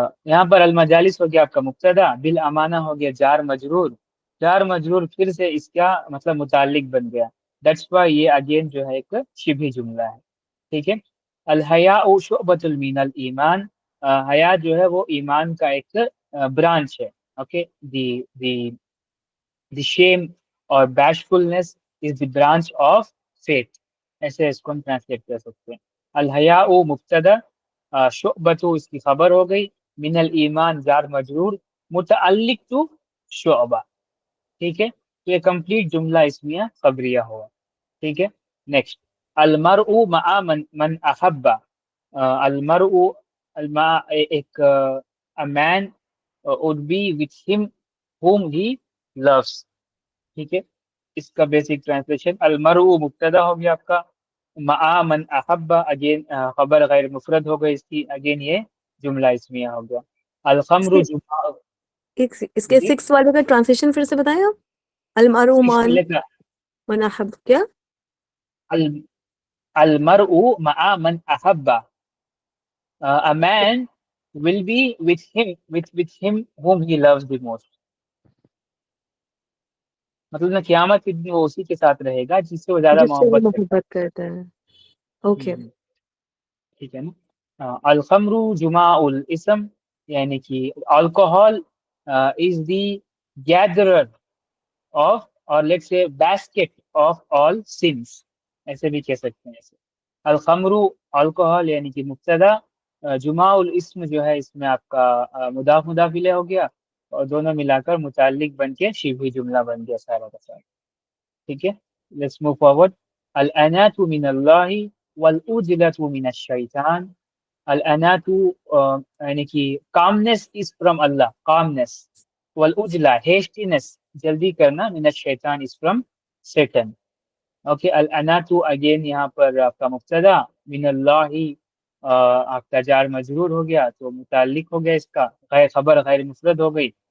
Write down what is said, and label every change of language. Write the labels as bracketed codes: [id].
[ur] یہاں پر المجالس ہو گیا آپ کا مبتدا، بالامانہ ہو گیا جار مجرور. جار مجرور پھر سے اس کا مطلب متعلق بن گیا. [en] that's why [ur] یہ اگین جو ہے ایک شبہ جملہ ہے. ٹھیک ہے. [ar] الحیاء شعبۃ من الایمان. [ur] حیا جو ہے وہ ایمان کا ایک برانچ ہے. [en] Okay the shame اور bashfulness is the branch of faith. [ur] ایسے اس کو ہم ٹرانسلیٹ کر سکتے ہیں. الحیاء مبتدا، شعبۃ اس کی خبر ہو گئی، من الایمان جار مجرور، متعلق تو شعبہ. ٹھیک ہے تو یہ کمپلیٹ جملہ اسمیہ خبریہ ہوا. ٹھیک ہے. نیکسٹ [ar] المرء مع من احب. [en] المرء ایک a man would be with him whom he loves. [ur] ٹھیک ہے. اس کا بیسک ٹرانسلیشن المرء مبتدا ہو گیا آپ کا، مع من احب اگین خبر غیر مفرد ہو گئی اس کی، اگین یہ جملہ اسمیہ ہو گیا. [ar] الخمر جمع. [ur] اس کے جی 6 والے کا ٹرانسلیشن پھر سے بتائیں آپ. [ar] المرء [ur] اس [ar] من [ur] والے کا من احب کیا؟ [ar] المرء مع من احب. [en] A man will be with him whom he loves the most. [ur] مطلب نہ قیامت کے دن وہ اسی کے ساتھ رہے گا جس سے وہ زیادہ جس سے وہ محبت کرتا محبت کرتا ہے. اوکے. ہے. ٹھیک ہے نا. [ar] الخمر جماع الاسم، [ur] یعنی کہ [en] alcohol is the gatherer of or let's say basket of all sins، [ur] ایسے بھی کہہ سکتے ہیں ایسے. الخمر alcohol یعنی کہ مبتدا، جماع الاسم جو ہے اس میں آپ کا مضاف مضاف الیہ ہو گیا اور دونوں ملا کر متعلق بن کے شبہ جملہ بن گیا سارا کا سارا. ٹھیک ہے، [en] Let's move forward. [ar] الانات من اللہ والعجلۃ من الشیطان. [en] الانات [ur] یعنی کہ [en] Calmness is from Allah, calmness. [ar] والعجلہ [en] hastiness, [ur] جلدی کرنا، [ar] من الشیطان [en] Is from Satan. [ur] Okay, الانات again یہاں پر آپ کا مبتدا، من اللہ آپ کا جار مجرور ہو گیا تو متعلق ہو گیا اس کا، غیر خبر غیر مفرد ہو گئی.